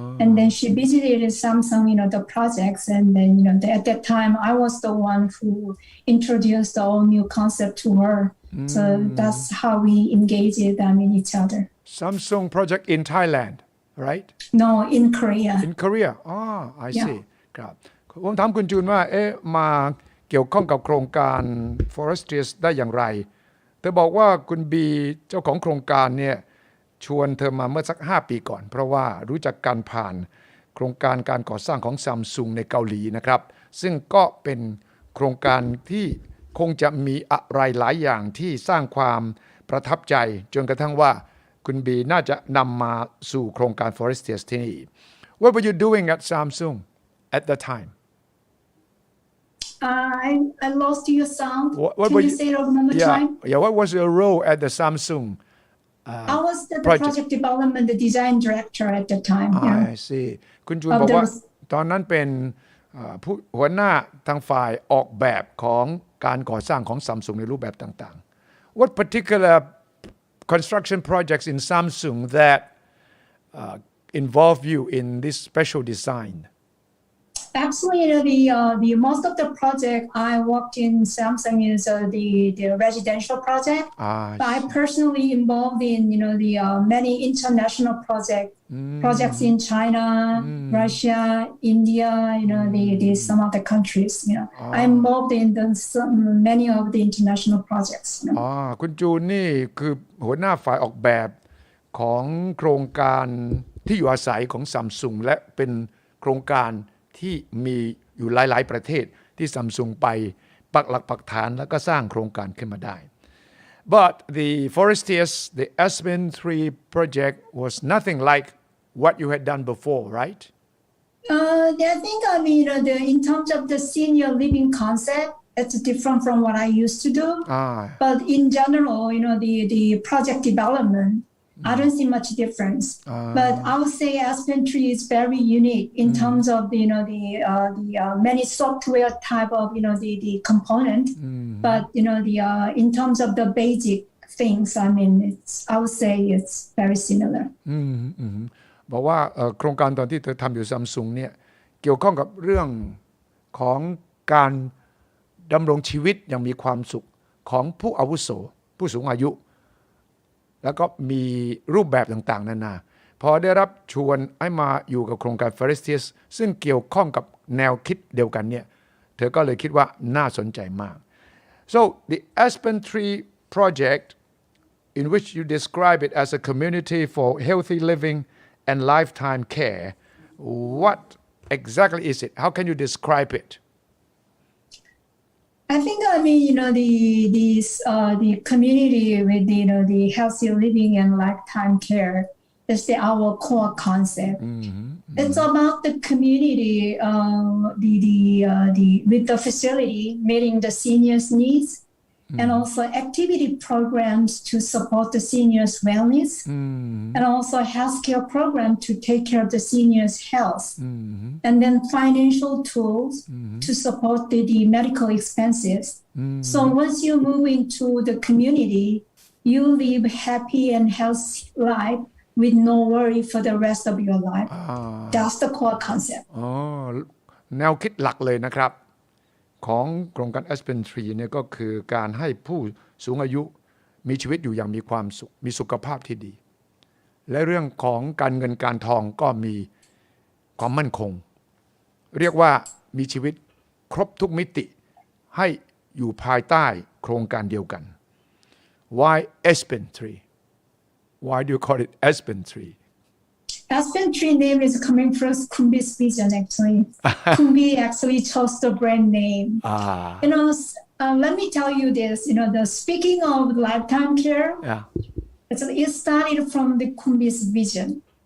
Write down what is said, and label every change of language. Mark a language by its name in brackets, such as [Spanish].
[English] And then she visited Samsung the projects, and then at that time I was the one who introduced the all new concept to her. So that's how we engaged each other. Samsung project in Thailand, right? No, in Korea. In Korea. I see. [Thai] ครับผมถามคุณจูนว่ามาเกี่ยวข้องกับโครงการ Forestias ได้อย่างไรเธอบอกว่าคุณบีเจ้าของโครงการเนี่ยชวนเธอมาเมื่อสัก5 ปีก่อนเพราะว่ารู้จักกันผ่านโครงการการก่อสร้างของ Samsung ในเกาหลีนะครับซึ่งก็เป็น โครงการที่คงจะมีอะไรหลายอย่างที่สร้างความประทับใจจนกระทั่งว่าคุณบีน่าจะนำมาสู่โครงการ Forestias ที่นี่ [English] What were you doing at Samsung at the time? I lost your sound. What Can were you say it one more time? Yeah, what was your role at the Samsung I was the project development, the design director at the time. I see. [Thai] คุณจูนบอกว่าตอนนั้นเป็นผู้หัวหน้าทางฝ่ายออกแบบของการก่อสร้างของ Samsung ในรูปแบบต่างๆ [English] What particular construction projects in Samsung that involve you in this special design? Actually, the most of the project I worked in Samsung is the residential project. But I personally involved in the many international projects in China, Russia, India. The some of the countries. I'm involved in many of the international projects. [Thai] คุณจูนนี่คือหัวหน้าฝ่ายออกแบบของโครงการที่อยู่อาศัยของ Samsung และเป็นโครงการที่มีอยู่หลายๆประเทศที่ Samsung ไปปักหลักปักฐานแล้วก็สร้างโครงการขึ้นมาได้ [English] But the Forestias, the Aspen Tree project was nothing like what you had done before, right? I think in terms of the senior living concept, it's different from what I used to do. But in general, the project development, I don't see much difference. But I would say Aspen Tree is very unique in terms of the many software type of the component. But in terms of the basic things, I would say it's very similar. [Thai] บอกว่าโครงการตอนที่เธอทำอยู่ Samsung เนี่ยเกี่ยวข้องกับเรื่องของการดำรงชีวิตอย่างมีความสุขของผู้อาวุโสผู้สูงอายุ แล้วก็มีรูปแบบต่างๆนานาพอได้รับชวนให้มาอยู่กับโครงการ Forestias ซึ่งเกี่ยวข้องกับแนวคิดเดียวกันเนี่ยเธอก็เลยคิดว่าน่าสนใจมาก [English] So the Aspen Tree project in which you describe it as a community for healthy living and lifetime care what exactly is it? How can you describe it? I think the community with the healthy living and lifetime care is our core concept. It's about the community, with the facility meeting the seniors' needs, and also activity programs to support the seniors' wellness, and also healthcare program to take care of the seniors' health, and then financial tools to support the medical expenses. So once you move into the community, you live happy and healthy life with no worry for the rest of your life. That's the core concept. [Thai] แนวคิดหลักเลยนะครับของโครงการ Aspen Tree เนี่ยก็คือการให้ผู้สูงอายุมีชีวิตอยู่อย่างมีความสุขมีสุขภาพที่ดีและเรื่องของการเงินการทองก็มีความมั่นคงเรียกว่ามีชีวิตครบทุกมิติให้อยู่ภายใต้โครงการเดียวกัน [English] Why Aspen Tree? Why do you call it Aspen Tree? Aspen Tree name is coming from Kumbi's vision, actually. Kumbi actually chose the brand name. Let me tell you this, speaking of lifetime care, it started from the Kumbi's vision.